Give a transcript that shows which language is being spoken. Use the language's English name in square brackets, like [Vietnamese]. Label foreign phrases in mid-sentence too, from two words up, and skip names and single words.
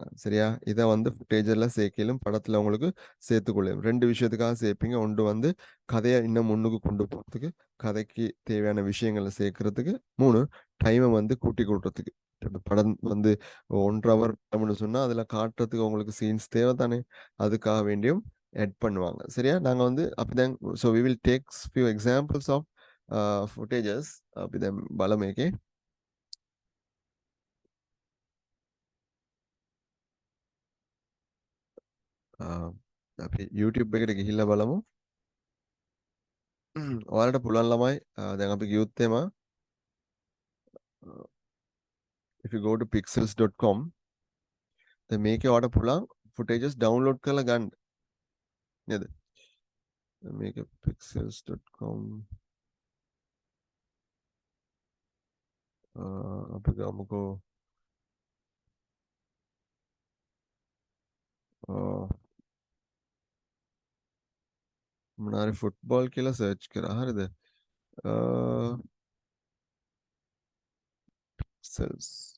[Tamil] சரியா இதை வந்து ஃபுட்டேஜெல்லாம் சேர்க்கலும் படத்துல உங்களுக்கு சேர்த்துக்கொள்ளும் ரெண்டு விஷயத்துக்காக சேர்ப்பீங்க ஒன்று வந்து கதையை இன்னும் முன்னுக்கு கொண்டு போகிறதுக்கு கதைக்கு தேவையான விஷயங்களை சேர்க்கறதுக்கு மூணு டைமை வந்து கூட்டி கொடுறதுக்கு படம் வந்து 1 ஹவர் படம்னு சொன்னா அதுல காட்டுறதுக்கு உங்களுக்கு சீன்ஸ் தேவை தானே அதுக்காக வேண்டியும் ஆட் பண்ணுவாங்க சரியா நாங்க வந்து அப்படிதான் [English] so we will takes few examples of footages [Tamil] அப்படிதான் බලමේකේ [Sinhala] අපි YouTube එකට ගිහිල්ලා බලමු ඔයාලට පුළුවන් ළමයි දැන් අපි ගියොත් එම [English] if you go to pixels.com [Sinhala] දැන් මේකේ ඔයාලට පුළුවන් footages download කරලා ගන්න නේද මේක pixels.com අපි ගමුකෝ මොනාරි ෆුට්බෝල් කියලා සර්ච් කරා හරිද pixels